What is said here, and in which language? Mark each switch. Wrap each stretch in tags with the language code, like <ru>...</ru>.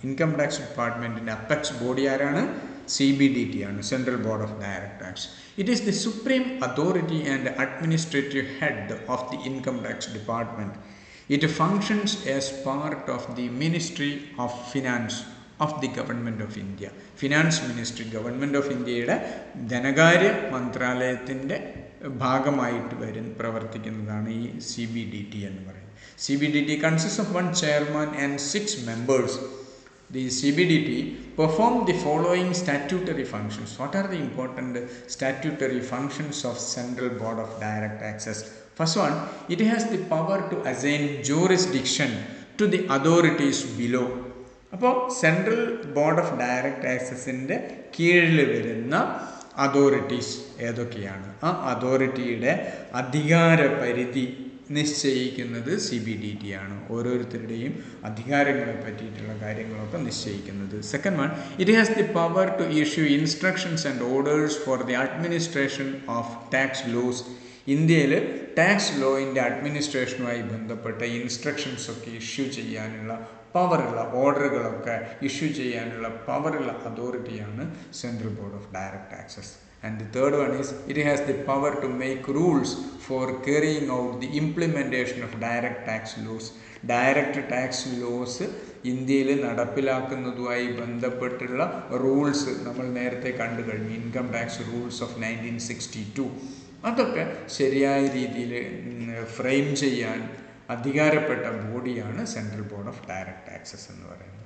<en>Income Tax Department in apex body</en> <ml>ആരാണ്?</ml> <en>CBDT ആണ്, Central Board of Direct Tax. It is the supreme authority and administrative head of the Income Tax Department. It functions as part of the Ministry of Finance of the Government of India.</en> <ml>Finance Ministry, Government of Indiaയുടെ ധനകാര്യ മന്ത്രാലയത്തിൻ്റെ ഭാഗമായിട്ട് പ്രവർത്തിക്കുന്നതാണ് ഈ CBDT എന്ന് പറയുന്നത്.</ml> <en>CBDT consists of one chairman and 6 members. The CBDT perform the following statutory functions. What are the important statutory functions of Central Board of Direct Taxes? First one, it has the power to assign jurisdiction to the authorities below.</en> <ml>അപ്പോൾ central board of direct ടാക്സസിൻ്റെ കീഴിൽ വരുന്ന authorities ഏതൊക്കെയാണ്? ആ അതോറിറ്റിയുടെ അധികാര പരിധി നിശ്ചയിക്കുന്നത് CBDT ആണ്. ഓരോരുത്തരുടെയും അധികാരങ്ങളെ പറ്റിയിട്ടുള്ള കാര്യങ്ങളൊക്കെ നിശ്ചയിക്കുന്നത്.</ml> <en>Second one, it has the power to issue instructions and orders for the administration of tax laws.</en> <ml>ഇന്ത്യയിൽ ടാക്സ് ലോയിൻ്റെ അഡ്മിനിസ്ട്രേഷനുമായി ബന്ധപ്പെട്ട ഇൻസ്ട്രക്ഷൻസ് ഒക്കെ ഇഷ്യൂ ചെയ്യാനുള്ള പവറുള്ള, ഓർഡറുകളൊക്കെ ഇഷ്യൂ ചെയ്യാനുള്ള പവറുള്ള അതോറിറ്റിയാണ് central board of direct taxes.</ml> <en>And the third one is it has the power to make rules for carrying out the implementation of direct tax laws.</en> <ml>Direct tax laws ഇന്ത്യയിൽ നടപ്പിലാക്കുന്നതുമായി ബന്ധപ്പെട്ടുള്ള rules നമ്മൾ നേരത്തെ കണ്ടു കഴിഞ്ഞു. Income tax rules of 1962 അതൊക്കെ ശരിയായ രീതിയിൽ frame ചെയ്യാൻ അധികാരപ്പെട്ട ബോഡിയാണ് central board of direct taxes എന്ന് പറയുന്നത്.</ml>